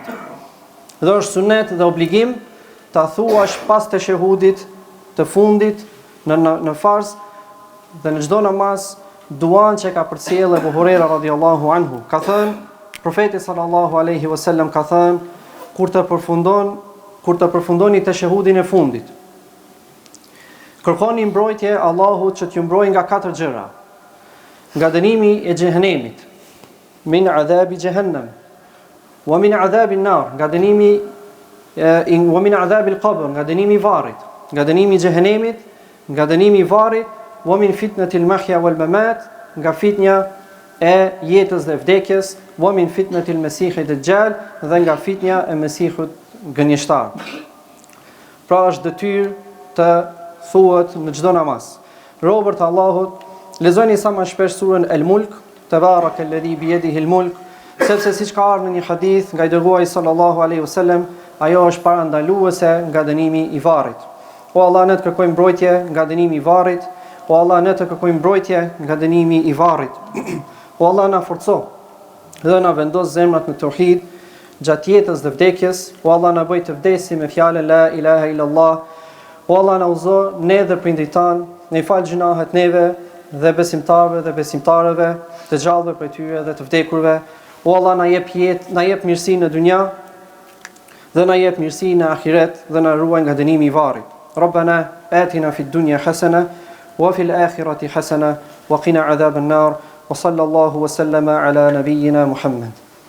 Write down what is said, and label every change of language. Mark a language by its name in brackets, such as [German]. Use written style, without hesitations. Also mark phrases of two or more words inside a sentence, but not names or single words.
[Albanian] Dhe është sunet dhe obligim ta thuash pas të shehudit të fundit në farz dhe në çdo namaz duan që ka përcjellë Abu Huraira [Arabic] رضي الله عنه. [Albanian] Ka thënë profeti [Arabic] صلى الله عليه وسلم [Albanian] ka thënë kur të përfundoni të shehudin e fundit, kërkoni mbrojtje Allahut që t'ju mbrojë nga 4 gjëra: nga dënimi i xhehenemit, [Arabic] من عذاب جهنم ومن عذاب النار, [Albanian] nga dënimi [Arabic] ومن عذاب القبر, [Albanian] nga dënimi i varrit, nga dënimi i xhehenemit, nga dënimi i varrit, [Arabic] ومن فتنة المحيا والممات, [Albanian] nga fitnja e jetës dhe vdekjes, [Arabic] ومن فتنة المسيح الدجال, [Albanian] dhe nga fitnja e Mesihut gënjeshtar. Pra është detyrë të thuhet në çdo namaz. Robërt Allahut, lexoni sa më shpesh surën El-Mulk, [Arabic] تبارك الذي بيده الملك, [Albanian] sepse siç ka ardhur në një hadith nga i dërguari [Arabic] صلى الله عليه وسلم, [Albanian] ajo është parandaluese nga dënimi i varrit. O Allah, ne të kërkojmë mbrojtje nga dënimi i varrit. O Allah, ne të kërkojmë mbrojtje nga dënimi i varrit. O Allah, na forco dhe na vendos zemrat në tauhid gjatë jetës dhe vdekjes. O Allah, na bëj të vdesim me fjalën [Arabic] لا إله إلا الله. [Albanian] O Allah, na uzo ne dhe prindrit tan, ne fal gjunahet neve dhe besimtarëve dhe besimtarëve, të gjallëve prej tyre dhe të vdekurve. O Allah, na jep jetë, na jep mirësi në dynja dhe na jep mirësi në ahiret dhe na ruaj nga dënimi i varrit. [Arabic] ربنا آتنا في الدنيا حسنة وفي الآخرة حسنة وقنا عذاب النار وصلى الله وسلم على نبينا محمد.